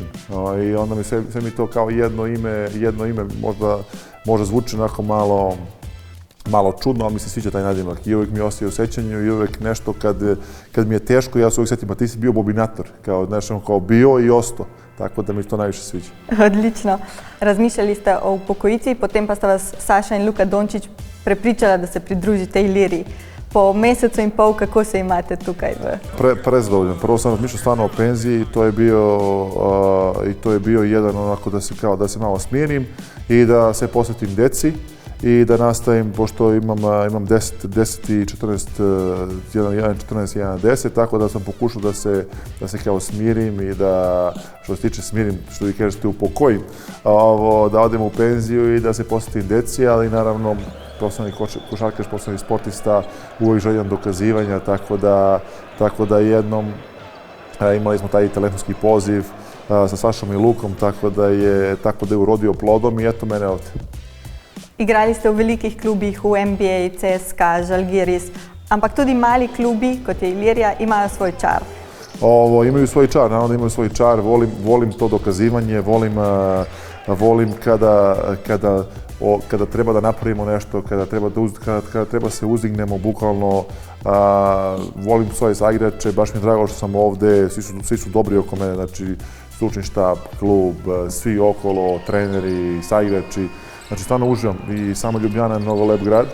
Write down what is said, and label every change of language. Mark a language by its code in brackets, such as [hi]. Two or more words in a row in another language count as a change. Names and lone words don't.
[sr] I onda mi sve mi to kao jedno ime možda zvuči onako malo čudno, ali mi se sviđa taj nadimak i uvijek mi ostaje u sjećanju i uvijek nešto kad mi je teško, ja se uvijek sjetim, a ti si bio Bobinator, kao bio i ostao, tako da mi to najviše sviđa. [sl] Odlično. Razmišljali ste o upokojici, potem pa sta vas Saša in Luka Dončić prepričala, da se pridružite Iliriji. Po mesecu in pol, kako se imate tukaj? [sr] Prezadovoljan. Prvo sam razmišljao stvarno o penziji i to je bio jedan onako da se malo smijenim i da se posvetim deci i da nastavim, pošto imam 10 i 14, 1, 14, 1, 10, tako da sam pokušao da se kao smirim i da, što se tiče smirim, što vi kažete, upokojim, da odem u penziju i da se posvetim deci, ali naravno profesionalni košarkaš, profesionalni sportista, uvijek željan dokazivanja, tako da jednom imali smo taj telefonski poziv sa Sašom i Lukom, tako da je urodio plodom i eto mene ovdje. [sl] Igrali ste v velikih klubih, v NBA, CSKA, Žalgiris, ampak tudi mali klubi, kot je Ilirija, imajo svoj čar. [sr] Imaju svoj čar, naravno da imaju svoj čar, volim to dokazivanje, volim kada treba da napravimo nešto, kada treba se uzdignemo, bukvalno volim svoje saigrače, baš mi je drago što sam ovdje, svi su dobri oko mene, znači stručni štab, klub, svi okolo, treneri, saigrači, znači stvarno uživam i samo Ljubljana je mnogo lep grad.